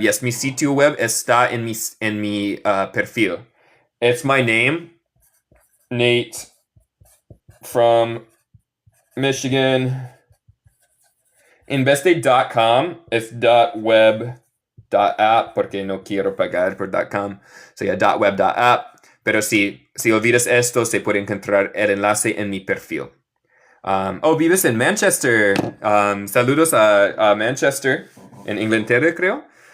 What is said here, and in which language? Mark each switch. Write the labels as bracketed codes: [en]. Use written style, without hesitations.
[es] Yes, mi sitio web está en mi perfil. [en] It's my name, Nate, from Michigan. [es] En vez de .com, es .web.app, porque no quiero pagar por .com. .web.app. Pero si olvidas esto, se puede encontrar el enlace en mi perfil. Vives en Manchester. Saludos a Manchester, en Inglaterra, creo.